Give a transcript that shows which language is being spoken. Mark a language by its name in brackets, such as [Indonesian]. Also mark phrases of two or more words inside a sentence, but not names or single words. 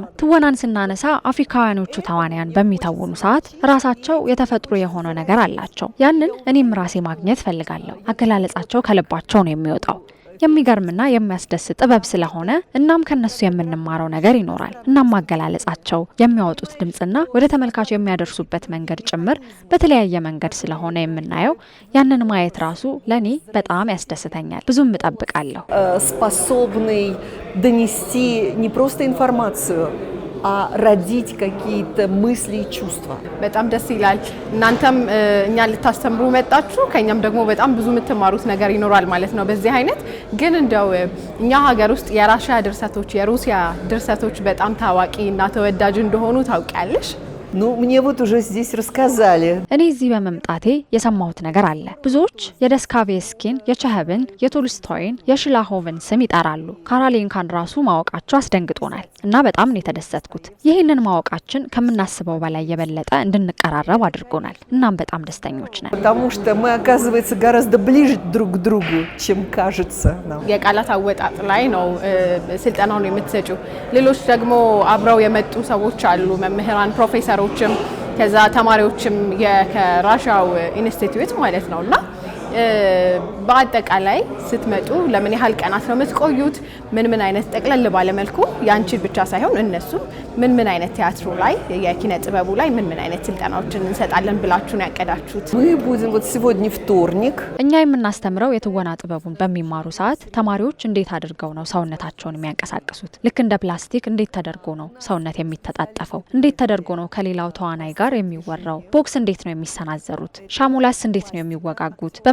[Amharic] ትወናን ስናነሳ አፍሪካውያኖቹ ተዋናያን በሚተውኑ ሰዓት ራሳቸው የተፈጥሮ የሆነ ነገር አላቸው። ያንን እኔም ራሴ ማግኘት ፈልጋለሁ። አገላለጻቸው ከልባቸው ነው የሚወጣው። የሚገርምና የሚያስደስት ጥበብ ስለሆነ እናም ከነሱ የምንማረው ነገር ይኖራል። እናም ማገላለጻቸው የሚያወጡት ድምጽና ወደ ተመልካች የሚያደርሱበት መንገድ ጭምር በተለያየ መንገድ ስለሆነ የምናየው ያንን ማየት ራሱ ለኔ በጣም ያስደስተኛል። ብዙም እጠብቃለሁ። [Russian] Способный донести не просто информацию, а родить какие-то мысли и чувства. [Amharic] በጣም ደስ ይላል። እናንተም እኛ ልታስተምሩ መጣችሁ፣ ከኛም ደግሞ በጣም ብዙ የምትማሩት ነገር ይኖራል ማለት ነው። በዚህ አይነት ግን እንደው እኛ ሀገር ውስጥ የራሽያ ድርሰቶች የሩሲያ ድርሰቶች በጣም ታዋቂ እና ተወዳጅ እንደሆኑ ታውቂያለሽ? [Russian] Ну, мне вот уже здесь рассказали. [Amharic] እኔ እዚህ በመምጣቴ የሰማሁት ነገር አለ። ብዙዎች የደስካቬስኪን፣ የቸኸብን፣ የቶልስቶይን፣ የሽላሆቭን ስም ይጠራሉ። ካራሌንካን ራሱ ማወቃቸው አስደንግጦናል እና በጣም ነው የተደሰትኩት። ይህንን ማወቃችን ከምናስበው በላይ የበለጠ እንድንቀራረብ አድርጎናል። እናም በጣም ደስተኞች ነን። [Russian] Потому что мы, оказывается, гораздо ближе друг к другу, чем кажется нам. [Amharic] የቃላት አወጣጥ ላይ ነው ስልጠናውን የምትሰጪው። ሌሎች ደግሞ አብረው የመጡ ሰዎች አሉ፣ መምህራን ፕሮፌሰር ከዛ ተማሪዎችም ከራሻው ኢንስቲትዩት ማለት ነውና በአጠቃላይ ስትመጡ ለምን ያህል ቀናት ነው የምትቆዩት? ምን አይነት ጠቅለል ባለ መልኩ ያንቺን ብቻ ሳይሆን እነሱ ምን አይነት ቲያትሩ ላይ የኪነ ጥበቡ ላይ ምን አይነት ስልጠናዎችን እንሰጣለን ብላችሁ ነው ያቀዳችሁት? [Russian] Мы будем вот сегодня вторник. [Amharic] እኛ የምናስተምረው የትወና ጥበቡን በሚማሩ ሰዓት ተማሪዎች እንዴት አድርገው ነው ሰውነታቸውን የሚያንቀሳቅሱት? ልክ እንደ ፕላስቲክ እንዴት ተደርጎ ነው ሰውነት የሚተጣጠፈው? እንዴት ተደርጎ ነው ከሌላው ተዋናይ ጋር የሚወራው? ቦክስ እንዴት ነው የሚሰናዘሩት? ሻሙላስ እንዴት ነው የሚወጋጉት?